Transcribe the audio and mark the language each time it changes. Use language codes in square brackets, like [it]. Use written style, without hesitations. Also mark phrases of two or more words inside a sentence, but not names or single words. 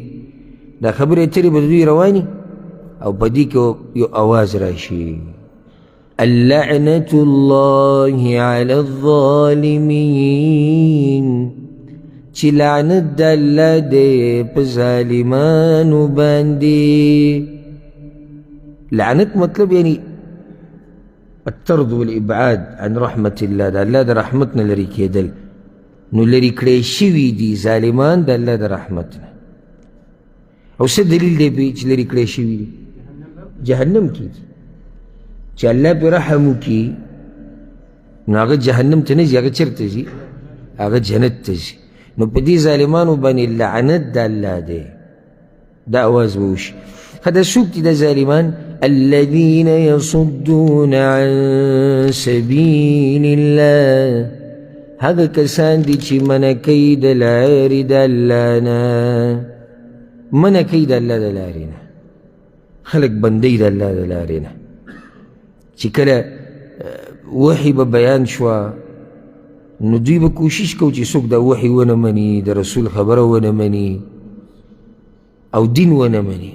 [ps] دا خبرې اترې به د دوی رواني او په دې کې یو آواز راشي، [ar] اللعنة الله علی الظالمین، [ps] چې لعنت د الله دی په ظالمانو باندې. لعنت مطلب یعنی [ar] الطرد والابعاد عن رحمة الله، [ps] د الله د رحمتنا لري کېدل. نو لري کړی شوي دي ظالمان د الله د رحمت نه. او څه دلیل دی پې چې لري کړی شوي دي؟ جهنم کې دي. چې الله پې رحم وکړي نو هغه جهنم ته نه ځي، هغه چېرته ځي؟ هغه جنت ته ځي. نو په دې ظالمانو باندې لعنت د الله دی. دا اواز به وشي. ښه دا څوک دي دا ظالمان؟ [ar] الذين يصدون عن سبيل الله، [ps] هغه کسان دي چې منع کوي د لارې د الله نه، منع کوي د الله د لارې نه، خلک بندوي د الله د لارې نه. چې کله وحي به بیان شوه نو دوی به کوشش کوي چې څوک دا وحي ونه مني، د رسول خبره ونه مني او دین ونه مني.